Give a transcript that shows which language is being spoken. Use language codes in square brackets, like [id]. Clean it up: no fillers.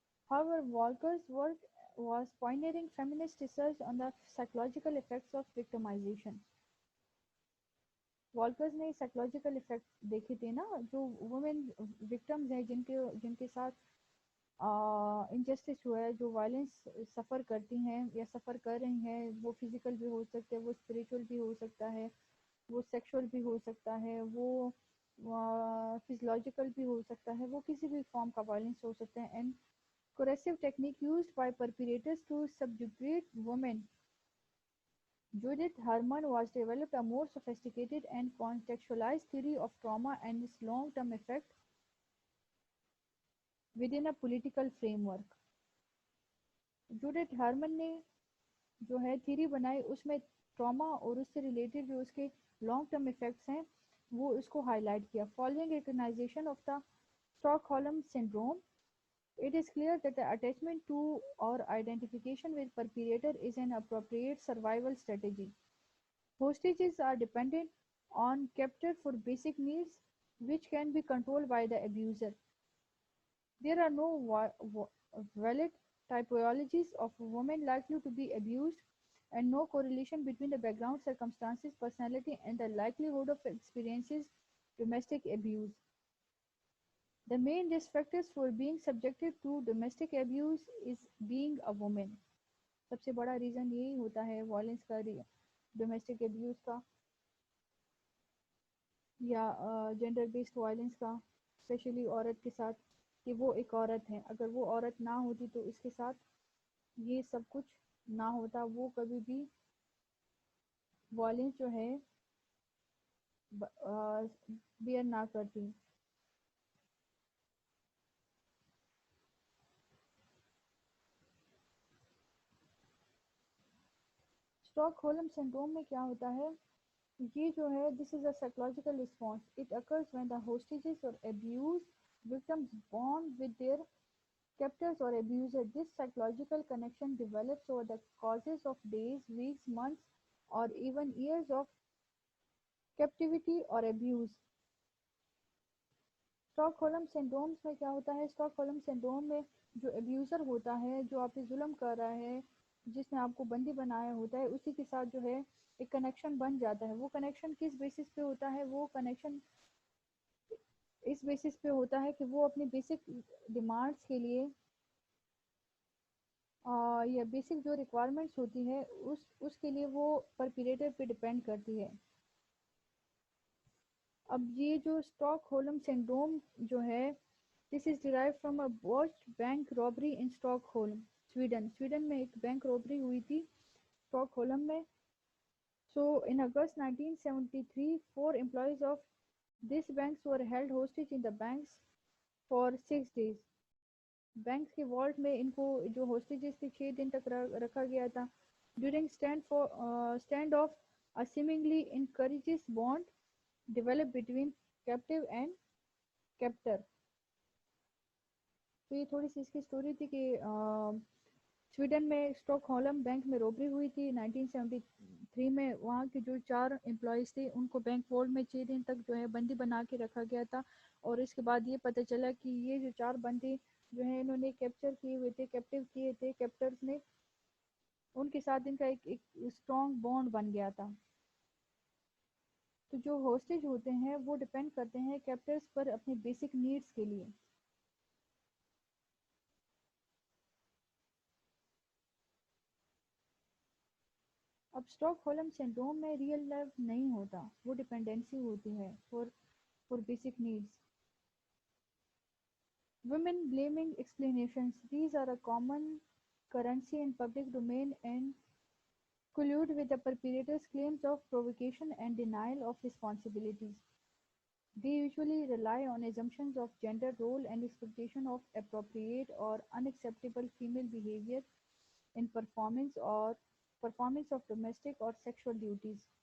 [en] However, Walker's work was pioneering feminist research on the psychological effects of victimization. [hi] वॉल्कर्स ने psychological effect देखे थे ना, जो वुमेन विक्टिम्स हैं जिनके जिनके साथ इनजस्टिस हुआ है, जो वायलेंस सफ़र करती हैं या सफ़र कर रही हैं, वो फिजिकल भी हो सकता है, वो स्पिरिचुअल भी हो सकता है, वो सेक्सुअल भी हो सकता है, वो फिजियोलॉजिकल भी हो सकता है, वो किसी भी फॉर्म का वायलेंस हो सकता है. [en] And coercive technique used by perpetrators to subjugate women. Judith Herman was developed a more sophisticated and contextualized theory of trauma and its long-term effect within a political framework. [hi] Judith Harman ने जो है theory बनाई, उसमें trauma और उससे related जो उसके long term effects हैं वो इसको हाईलाइट किया. [en] Following recognisation of the Stockholm syndrome, it is clear that the attachment to or identification with perpetrator is an appropriate survival strategy. Hostages are dependent on captor for basic needs which can be controlled by the abuser. There are no valid typologies of women likely to be abused and no correlation between the background circumstances, personality and the likelihood of experiencing domestic abuse. The main risk factors for being subjected to domestic abuse is being a woman. [hi] सबसे बड़ा reason यही होता है violence का, domestic abuse का या gender based violence का, specially औरत के साथ, कि वो एक औरत है. अगर वो औरत ना होती तो इसके साथ ये सब कुछ ना होता, वो कभी भी वायलेंस जो है बियर ना करती. स्टॉकहोल्म सिंड्रोम में क्या होता है, ये जो है [en] This is a psychological response. It occurs when the hostages और abuse victims bond with their captors or abuser. This psychological connection develops over the courses of days, weeks, months, or even years of captivity or abuse. [hi] Stockholm syndromes में क्या होता है, Stockholm syndrome में जो abuser होता है, जो आप पे जुल्म कर रहा है, जिसने आपको बंदी बनाया होता है, उसी के साथ जो है एक कनेक्शन बन जाता है. वो कनेक्शन किस बेसिस पे होता है, वो कनेक्शन इस बेसिस पे होता है कि वो अपनी बेसिक डिमांड्स के लिए या बेसिक जो रिक्वायरमेंट्स होती है उसके लिए वो परपीरेटर पे डिपेंड करती है. अब ये जो स्टॉकहोल्म सिंड्रोम जो है, [en] This is derive from a botched bank robbery in Stockholm, Sweden. [hi] Sweden में एक बैंक रॉबरी हुई थी स्टॉकहोल्म में, [en] So in August 1973, four employees of these banks were held hostage in the banks for 6 days. [hi] Banks के vault में इनको जो hostages थे 6 दिन तक रखा गया था. [en] During standoff a seemingly encourages bond developed between captive and captor. [hi] तो ये थोड़ी सी इसकी स्टोरी थी कि स्वीडन में स्टॉकहोल्म बैंक में रॉबरी हुई थी 1973 में. वहाँ के जो 4 एम्प्लॉयज़ थे उनको बैंक वॉल्ट में 6 दिन तक जो है बंदी बना के रखा गया था. और इसके बाद ये पता चला कि ये जो 4 बंदी जो है इन्होंने कैप्चर किए हुए थे, कैप्टिव किए थे कैप्टर्स ने. उनके साथ इनका एक स्ट्रॉन्ग बॉन्ड बन गया था. तो जो हॉस्टेज होते हैं वो डिपेंड करते हैं कैप्टर्स पर अपने बेसिक नीड्स के लिए. अब स्टॉकहोल्म सिंड्रोम में रियल लव नहीं होता, वो डिपेंडेंसी होती है [en] For basic needs. Women blaming explanations. These are a common currency in public domain and collude with the perpetrator's claims of provocation and denial of responsibilities. They usually rely on assumptions of gender role and expectation of appropriate or unacceptable female behavior in performance of domestic or sexual duties.